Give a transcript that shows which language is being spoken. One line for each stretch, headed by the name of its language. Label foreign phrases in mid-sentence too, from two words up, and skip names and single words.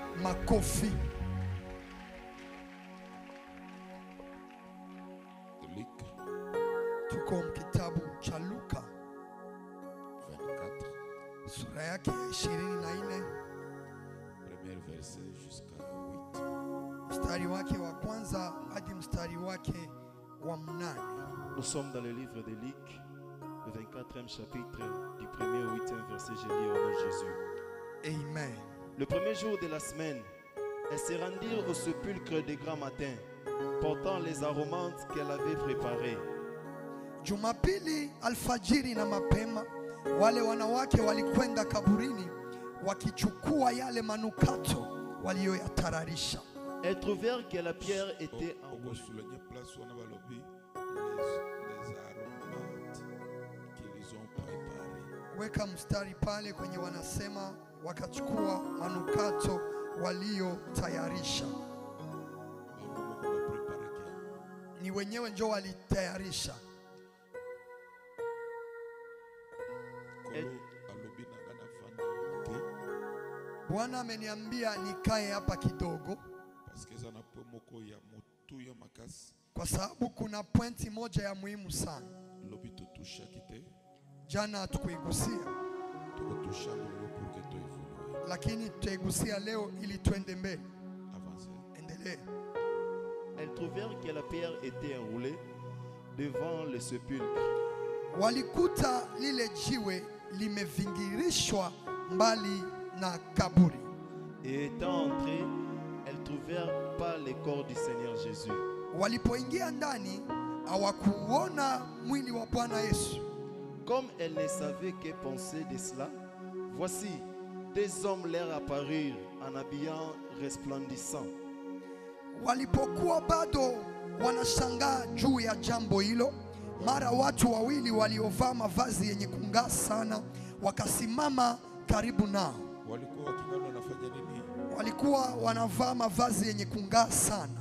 Swahili: makofi. Tuko kitabu cha Luka 24, sura yake ya 24,
French: premier verset jusqu'à 8.
Swahili: mstari wake wa kwanza hadi mstari wake wa 8.
French: Nous sommes dans le livre de Luc, le 24e chapitre, du 1er au 8e verset. Je lis au nom de Jésus. Amen. Le premier jour de la semaine, elles se rendirent au sépulcre de grand matin, portant les aromates qu'elle avait préparés.
Swahili: Jumapili alfajiri na mapema, wale wanawake walikwenda kaburini wakichukua yale manukato walioyatararisha.
French: Elles trouvèrent que la pierre était en Au rouge. souligner place on a les aromates qu'ils ont préparés.
Swahili: Weka mstari pale kwenye wanasema wakachukua manukato waliotayarisha. Ni wenyewe ndio walitayarisha. Bwana ameniambia nikae hapa kidogo kwa sababu kuna pointi moja ya muhimu sana. Jana hatukuigusia, lakini tutaigusia leo ili tuende mbele. Endelee.
French: Elles trouvèrent que la pierre était enroulée devant le sépulcre.
Swahili: Walikuta lile jiwe limevingirishwa mbali na kaburi.
French: Et étant entrées, elles trouvèrent pas le corps du Seigneur Jésus.
Swahili: Walipoingia ndani hawakuona mwili wa Bwana Yesu.
French: Comme elles ne savaient que penser de cela, voici, deux hommes leur apparurent en habillant resplendissant.
Swahili: Walipokuwa bado wanashangaa juu ya jambo hilo, mara watu wawili waliovaa mavazi yenye kung'aa sana wakasimama karibu nao. Walikuwa wanavaa mavazi yenye kung'aa sana.